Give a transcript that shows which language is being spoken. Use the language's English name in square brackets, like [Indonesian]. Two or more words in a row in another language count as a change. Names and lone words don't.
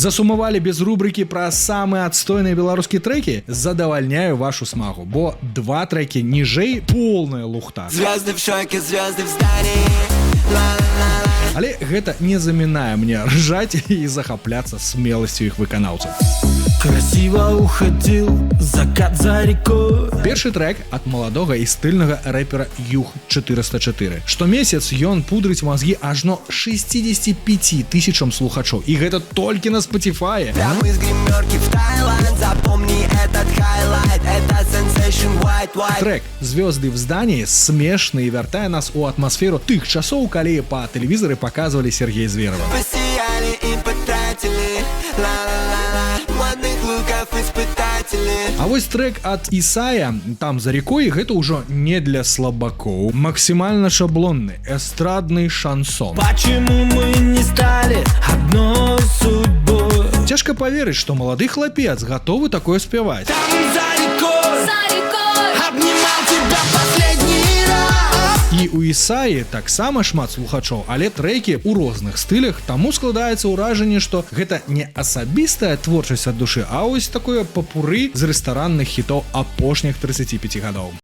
[Belarusian] Засумавалі без рубрыкі пра самыя адстойныя беларускія трэкі? Задавальняю вашу смагу, бо 2 трэкі ніжэй полная лухта. [Russian] Звезды в шоке, звезды в здании. [Belarusian] Але гэта не замінае мне ржаць і захапляцца смеласцю іх выканаўцаў. [Russian] Красиво уходил закат за рекой. [Belarusian] Першы трэк ад маладога і стыльнага рэпера Юг 404. Штомесяц ён пудрыць мазгі ажно 65 тысячам слухачоў. І гэта толькі на Spotify. [Russian] Прямо из гримерки в Таиланд. Запомни этот хайлайт. Это [English] sensation white. [Belarusian] Трек «Звезды в здании» смешны і вяртае нас у атмасферу тых часоў, калі па тэлевізары паказвалі Сергея Зверова. [Russian] Посияли и потратили. Ла-ла-ла-ла. Модных луков испытатели. [Belarusian] А вось трек ад Ісая «Там за рекой» гэта ўжо не для слабакоў. Максімальна шаблонны, эстрадны шансон. [Russian] Почему мы не стали одной судьбой? [Belarusian] Цяжка паверыць, што малады хлапец гатовы такое спяваць. [Russian] Там за рекой обнимал тебя последний раз. [Belarusian] І у Ісаі таксама шмат слухачоў, але трэкі ў розных стылях, таму складаецца ўражанне, што гэта не асабістая творчасць ад душы, а ось такое папуры з рэстаранных хітоў апошніх 35 гадоў.